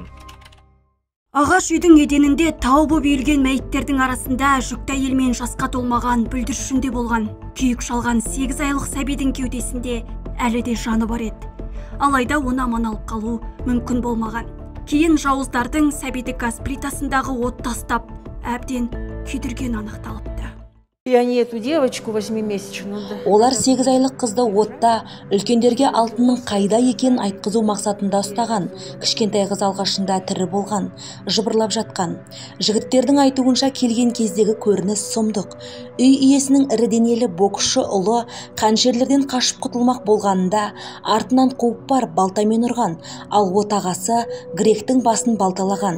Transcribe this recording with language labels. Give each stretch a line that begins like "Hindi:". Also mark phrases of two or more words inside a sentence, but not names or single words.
Kazakh: Ағаш үйдің еденінде тау боп үйілген мәйіттердің арасында жүкті әйел мен жасқа толмаған бүлдіршінде болған. Күйік шалған 8 айлық сәбидің кеудесінде әлі де жаны бар еді. Алайда оны аман алып қалу мүмкін болмаған. Кейін жауыздардың сәбиді газ плитасындағы от тастап, әбден күйдірген анықталыпты.
Russian: И они эту девочку 8-месячную.
Kazakh: Олар 8 айлық қызды отта үлкендерге алтынның қайда екенін айтқызу мақсатында ұстаған. Кішкентай қыз алғашында тірі болған, жыбырлап жатқан. Жігіттердің айтуынша келген кездегі көрініс сұмдық. Үй иесінің ірі денелі боксшы ұлы қаншерлерден қашып құтылмақ болғанында артынан қуып барып балтамен ұрған, ал отағасы гректің басын балталаған.